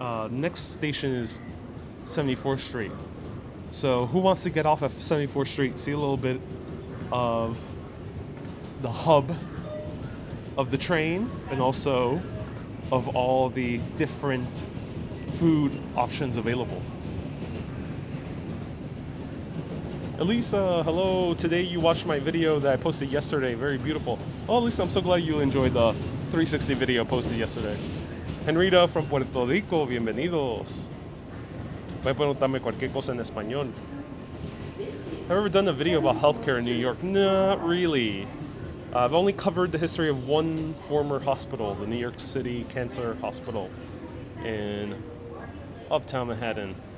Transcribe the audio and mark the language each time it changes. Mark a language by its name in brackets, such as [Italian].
[English] Next station is 74th Street. So who wants to get off at 74th Street, see a little bit of the hub of the train and also of all the different food options available. Elisa, hello. Today you watched my video that I posted yesterday. Very beautiful. Oh, Elisa, I'm so glad you enjoyed the 360 video posted yesterday. Henrita from Puerto Rico, bienvenidos. [Spanish] Voy a preguntarme cualquier cosa en español. [English] Have you ever done a video about healthcare in New York? Not really. I've only covered the history of one former hospital, the New York City Cancer Hospital in Uptown Manhattan.